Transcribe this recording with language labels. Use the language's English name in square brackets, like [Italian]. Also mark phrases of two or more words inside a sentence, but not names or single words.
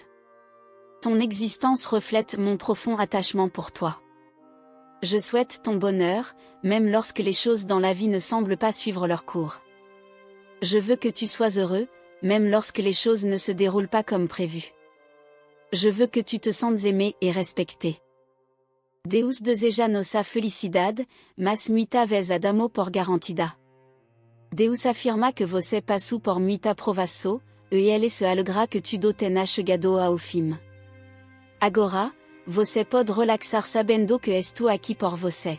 [French] Ton existence reflète mon profond attachement pour toi. Je souhaite ton bonheur, même lorsque les choses dans la vie ne semblent pas suivre leur cours. Je veux que tu sois heureux, même lorsque les choses ne se déroulent pas comme prévu. Je veux que tu te sentes aimé et respecté. [Portuguese] Deus deseja nossa felicidade, mas muita vez adamo por garantida. Deus afirma que você passou por muita provação, e ele se alegra que tudo tenha chegado ao fim. Agora, você pode relaxar sabendo que estou aqui por você.